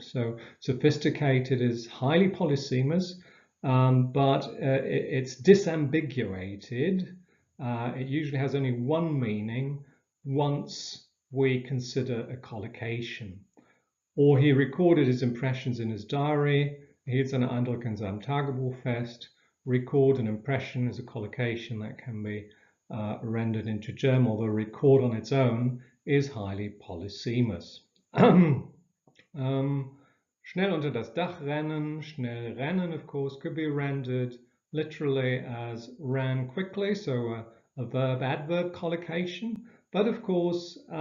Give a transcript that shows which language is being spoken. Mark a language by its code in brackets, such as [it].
[en] So sophisticated is highly polysemous, but it's disambiguated. It usually has only one meaning once we consider a collocation. Or he recorded his impressions in his diary. [de] Hielt seine Eindrücke in seinem Tagebuch fest. [en] Record and impression is a collocation that can be rendered into German, although record on its own is highly polysemous. [de] Schnell unter das Dach rennen, schnell rennen, [en] of course, could be rendered literally as ran quickly, so a verb-adverb collocation. But of course,